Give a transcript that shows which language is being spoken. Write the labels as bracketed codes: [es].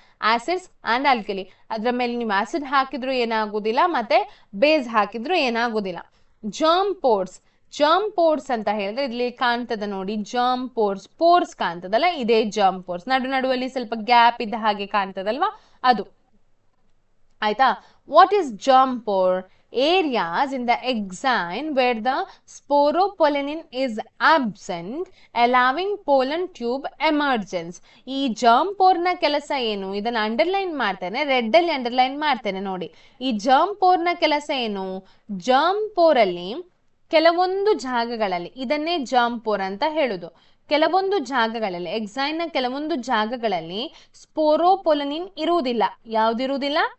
[en] acids and alkali, [kn] ಅದ್ರ ಮೇಲೆ ನೀವು ಆಸಿಡ್ ಹಾಕಿದ್ರು ಏನಾಗುದಿಲ್ಲ, ಮತ್ತೆ ಬೇಸ್ ಹಾಕಿದ್ರು ಏನಾಗುದಿಲ್ಲ. ಜರ್ಮ್ ಪೋರ್ಸ್ ಅಂತ ಹೇಳಿದ್ರೆ ಇಲ್ಲಿ ಕಾಣ್ತದ ನೋಡಿ, ಜರ್ಮ್ ಪೋರ್ಸ್ ಕಾಣ್ತದಲ್ಲ, ಇದೇ ಜರ್ಮ್ ಪೋರ್ಸ್. ನಡುವಲ್ಲಿ ಸ್ವಲ್ಪ ಗ್ಯಾಪ್ ಇದ್ದ ಹಾಗೆ ಕಾಣ್ತದಲ್ವಾ, ಅದು ಆಯ್ತಾ. [en] What is germ pore? Areas in the exine where the sporopollenin is absent, allowing pollen tube emergence. [kn] ಈ ಜರ್ಮ್ ಪೋರ್ನ ಕೆಲಸ ಏನು? ಇದನ್ನ ಅಂಡರ್ಲೈನ್ ಮಾಡ್ತೇನೆ, ರೆಡ್ ಅಲ್ಲಿ ಅಂಡರ್ಲೈನ್ ಮಾಡ್ತೇನೆ ನೋಡಿ. ಈ ಜರ್ಮ್ ಪೋರ್ನ ಕೆಲಸ ಏನು? ಜರ್ಮ್ ಪೋರಲ್ಲಿ ಕೆಲವೊಂದು ಜಾಗಗಳಲ್ಲಿ, ಇದನ್ನೇ ಜರ್ಮ್ ಪೋರ್ ಅಂತ ಹೇಳುದು, ಕೆಲವೊಂದು ಜಾಗಗಳಲ್ಲಿ ಎಕ್ಸೈನ್ನ ಕೆಲವೊಂದು ಜಾಗಗಳಲ್ಲಿ ಸ್ಪೋರೋಪೊಲೆನಿನ್ ಇರುವುದಿಲ್ಲ. ಯಾವ್ದಿರುವುದಿಲ್ಲ?